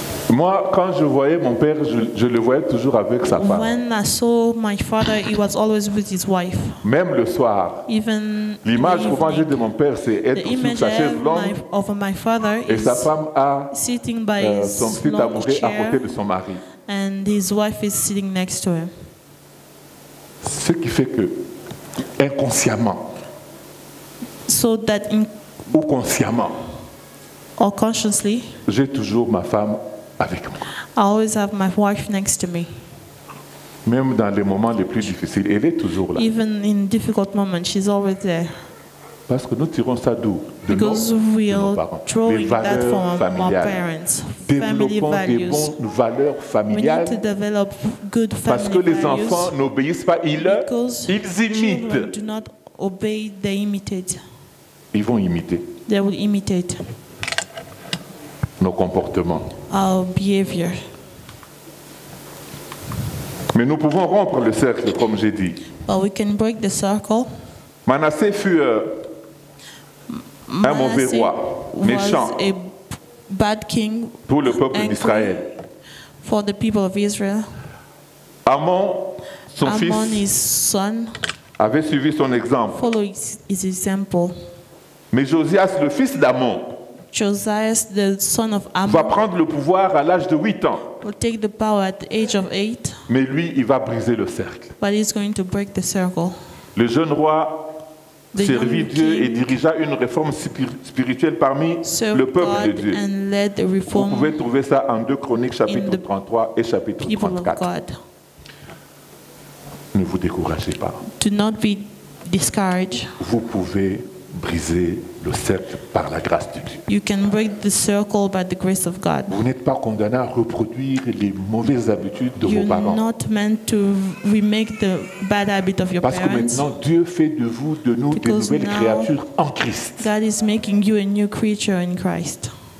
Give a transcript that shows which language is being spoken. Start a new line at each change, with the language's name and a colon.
French: Moi, quand je voyais mon père, je le voyais toujours avec sa femme.
English: When I saw my father, he was always with his wife.
French: Même le soir. L'image que moi j'ai de mon père, c'est être sur sa chaise longue et sa femme a son petit tabouret à côté de son mari.
English: And his wife is sitting next to him.
French: Ce qui fait que, inconsciemment, ou consciemment,
English: or consciously,
French: j'ai toujours ma femme avec moi.
English: I always have my wife next to me.
French: Même dans les moments les plus difficiles, elle est toujours là.
English: Even in difficult moments, she's always there.
French: Parce que nous tirons ça d'où? De nos parents. Les valeurs familiales. Développons des bonnes valeurs familiales. Parce que les enfants n'obéissent pas, ils imitent.
English: Do not obey, they imitate.
French: Ils vont imiter.
English: They will imitate
French: nos comportements.
English: Our behavior.
French: Mais nous pouvons rompre le cercle, comme j'ai dit.
English: But we can break the circle.
French: Manassé fut un mauvais roi, méchant,
English: a bad king
French: pour le peuple d'Israël.
English: For the people of Israel.
French: Amon, son fils,
English: his son,
French: avait suivi son exemple.
English: Follow his example.
French: Mais Josias, le fils d'Amon,
English: Josias, the son of Ammon,
French: va prendre le pouvoir à l'âge de 8 ans.
English: Will take the power at the age of 8.
French: Mais lui, il va briser le cercle.
English: But he's going to break the circle.
French: Le jeune roi servit Dieu et dirigea une réforme spirituelle parmi le peuple de Dieu. Vous pouvez trouver ça en 2 Chroniques chapitre 33 et chapitre 34. Ne vous découragez pas.
English: Do not be discouraged,
French: vous pouvez briser le cercle par la grâce de Dieu.
English: You can break the circle by the grace of God.
French: Vous n'êtes pas condamné à reproduire les mauvaises habitudes de vos parents.
English: You're not meant to remake the bad habit of your
French: Parce
English: parents.
French: que maintenant, Dieu fait de vous, de nous, des nouvelles créatures en Christ.
English: God is making you a new creature in Christ.